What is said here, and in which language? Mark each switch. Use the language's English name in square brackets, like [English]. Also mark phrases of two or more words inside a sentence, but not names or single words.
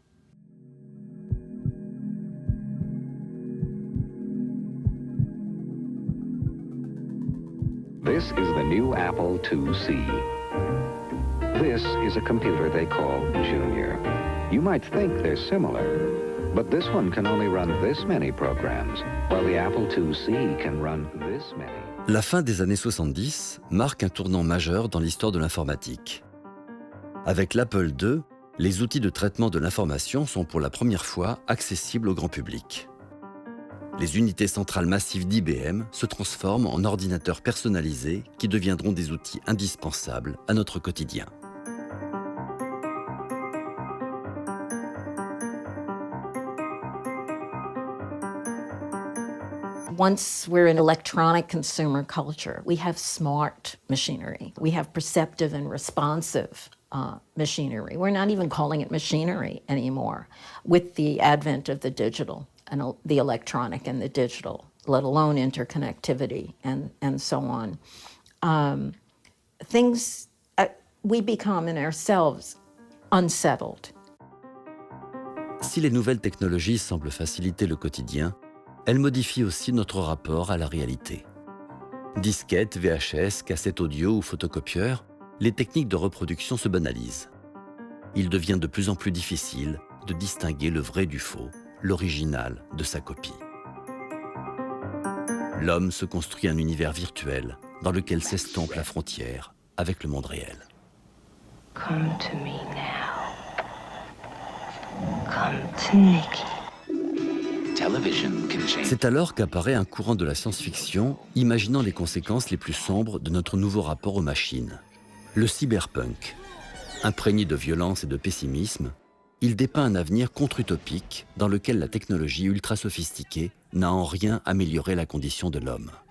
[English] This is the new Apple IIc. This is a computer they call Junior. You might think they're similar, but this one can only run this many programs, while the Apple IIc can run this many. [French] La fin des années 70 marque un tournant majeur dans l'histoire de l'informatique. Avec l'Apple II, les outils de traitement de l'information sont pour la première fois accessibles au grand public. Les unités centrales massives d'IBM se transforment en ordinateurs personnalisés qui deviendront des outils indispensables à notre quotidien. [English] Once we're in electronic consumer culture, we have smart machinery. We have perceptive and responsive machinery. We're not even calling it machinery anymore with the advent of the digital and the electronic and the digital, let alone interconnectivity and so on. We become in ourselves unsettled. [French] Si les nouvelles technologies semblent faciliter le quotidien, elles modifient aussi notre rapport à la réalité. Disquettes, VHS, cassettes audio ou photocopieurs, les techniques de reproduction se banalisent. Il devient de plus en plus difficile de distinguer le vrai du faux, l'original de sa copie. L'homme se construit un univers virtuel dans lequel s'estompe la frontière avec le monde réel. [English] Come to me now. Come to Nikki. [French] C'est alors qu'apparaît un courant de la science-fiction imaginant les conséquences les plus sombres de notre nouveau rapport aux machines. Le cyberpunk. Imprégné de violence et de pessimisme, il dépeint un avenir contre-utopique dans lequel la technologie ultra-sophistiquée n'a en rien amélioré la condition de l'homme.